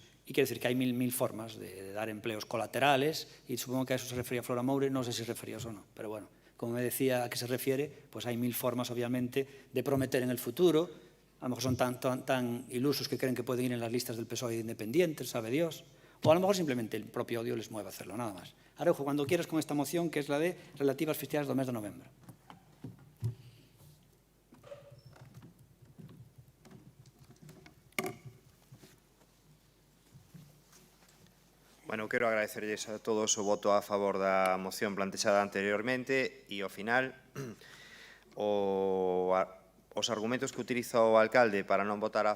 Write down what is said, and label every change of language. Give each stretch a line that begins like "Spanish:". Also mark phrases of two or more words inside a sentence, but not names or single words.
Spanish: Y quiere decir que hay 1000 formas de dar empleos colaterales, y supongo que a eso se refería Flora Moure, no sé si se refería a eso o no, pero bueno, como me decía a qué se refiere, pues hay 1000 formas obviamente de prometer en el futuro. A lo mejor son tan ilusos que creen que pueden ir en las listas del PSOE de independientes, sabe Dios, o a lo mejor simplemente el propio odio les mueve a hacerlo, nada más. Araujo, cuando quieras con esta moción, que es la de relativa
Galician: ás festividades do mes de novembro. Bueno, quero agradecerles a todos o voto a favor da moción plantexada anteriormente e, ao final, os argumentos que utiliza o alcalde para non votar a